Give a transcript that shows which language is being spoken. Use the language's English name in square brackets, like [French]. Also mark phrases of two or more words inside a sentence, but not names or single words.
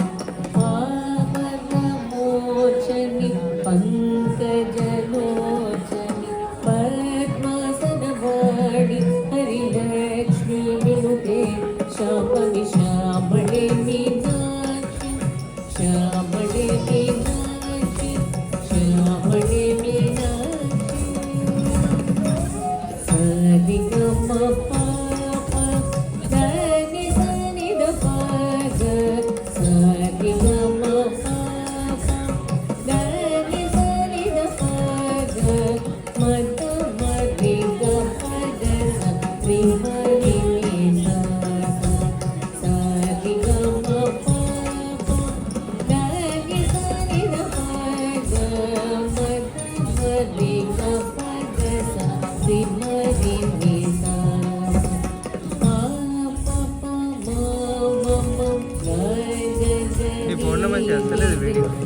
[Sanskrit] पावनमोचनि पंकजलोचनि पद्मासनवाणि हरिलक्ष्मी विनुते शाम्भवी श्यामळे मीनाक्षी श्यामळे मीनाक्षी श्यामळे मीनाक्षी सरि ग म प प దని సని ద ప గ సరి ग म प प దని సని ద ప గ మ ద మ రి గ ప ద స రి మ రి ని స సరి ग म प प దని సని ద ప గ మ ద మ రి గ ప ద స రి మ రి ని స [Telugu] నీ ఫోన్లో మంచిగా వస్తలేదు వీడియో.